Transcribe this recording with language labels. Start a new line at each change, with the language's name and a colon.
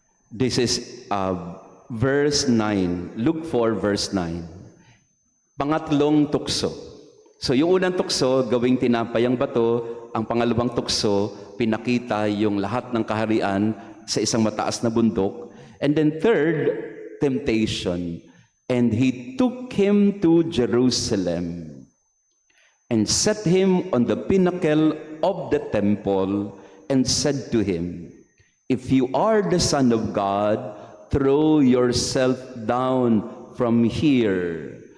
English: This is verse 9, Luke 4 verse 9.
Filipino: Pangatlong tukso. So yung unang tukso, gawing tinapay ang bato. Ang pangalawang tukso, pinakita yung lahat ng kaharian sa isang mataas na bundok.
English: And then third, temptation. And he took him to Jerusalem and set him on the pinnacle of the temple and said to him, "If you are the Son of God, throw yourself down from here.